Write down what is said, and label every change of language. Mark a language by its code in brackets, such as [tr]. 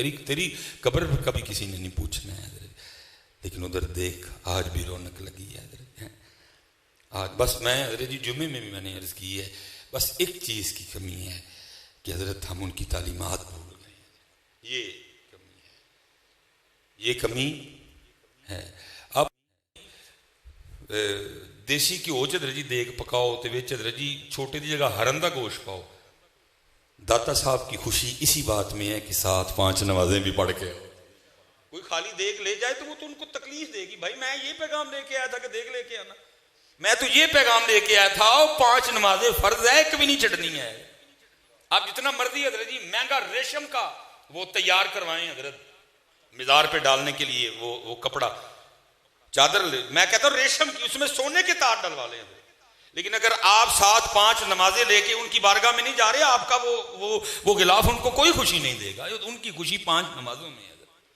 [ur] تیری قبر پہ کبھی کسی نے نہیں پوچھنا ہے حضرت. لیکن ادھر دیکھ آج بھی رونق لگی ہے حضرت. آج بس میں حضرت جی جمعے میں بھی میں نے عرض کی ہے, بس ایک چیز کی کمی ہے کہ حضرت ہم ان کی تعلیمات بھول گئے ہیں. یہ کمی ہے, یہ کمی ہے. [pa] اب دیسی کی ہو حضرت جی دیگ پکاؤ تو وچ حضرت جی چھوٹے دی جگہ ہرن دا گوشت پاؤ. [ur] داتا صاحب کی خوشی اسی بات میں ہے کہ 7-5 نمازیں بھی پڑھ کے آؤ. کوئی خالی دیگ لے جائے تو وہ تو ان کو تکلیف دے گی. بھائی میں یہ پیغام لے کے آیا تھا کہ دیگ لے کے آنا, میں تو یہ پیغام لے کے آیا تھا 5 نمازیں فرض ہے, ایک بھی نہیں چھڑنی ہے. آپ جتنا مرضی حضرت جی مہنگا ریشم کا وہ تیار کروائیں حضرت مزار پہ ڈالنے کے لیے وہ کپڑا چادر میں کہتا ہوں ریشم کی، اس میں سونے کے تار ڈلوا لیں، لیکن اگر آپ 7-5 نمازیں لے کے ان کی بارگاہ میں نہیں جا رہے، آپ کا وہ غلاف ان کو کوئی خوشی نہیں دے گا، ان کی خوشی 5 نمازوں میں ہے۔